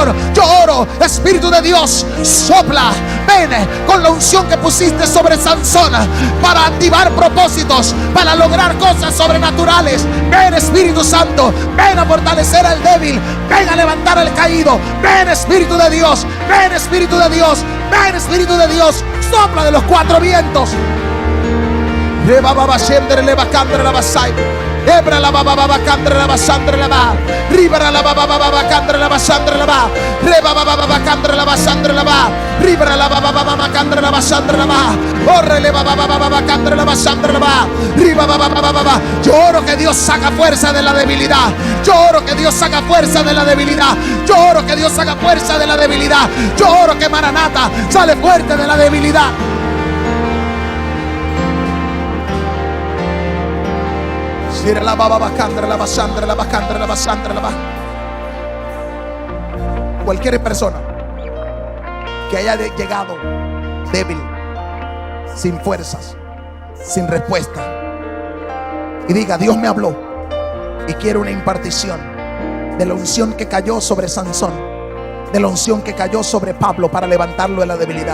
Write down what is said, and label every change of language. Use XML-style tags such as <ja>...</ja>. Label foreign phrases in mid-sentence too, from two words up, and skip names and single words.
<es>Yo oro, Espíritu de Dios, sopla, Ven con la unción que pusiste sobre Sansón para activar propósitos, para lograr cosas sobrenaturales. Ven, Espíritu Santo, ven a fortalecer al débil, ven a levantar al caído. Ven, Espíritu de Dios, ven, Espíritu de Dios, ven, Espíritu de Dios. Sopla de los cuatro vientos. Ebra la baba baba candre la basandre la ba. Ribara la baba baba candre la basandre la ba. Reba baba baba candre la basandre la ba. Ribara la baba baba candre la basandre la ba. Orre le baba baba candre la basandre la ba. Riba baba baba. Yo oro que Dios saca fuerza de la debilidad. Yo oro que Dios saca fuerza de la debilidad. Yo oro que Dios saca fuerza de la debilidad. Yo oro que Maranata sale fuerte de la debilidad. La baba bacandra, la basandra, la bacandra, la basandra, la ba. Cualquier persona que haya llegado débil, sin fuerzas, sin respuesta, y diga: Dios me habló y quiero una impartición de la unción que cayó sobre Sansón, de la unción que cayó sobre Pablo para levantarlo de la debilidad.</es>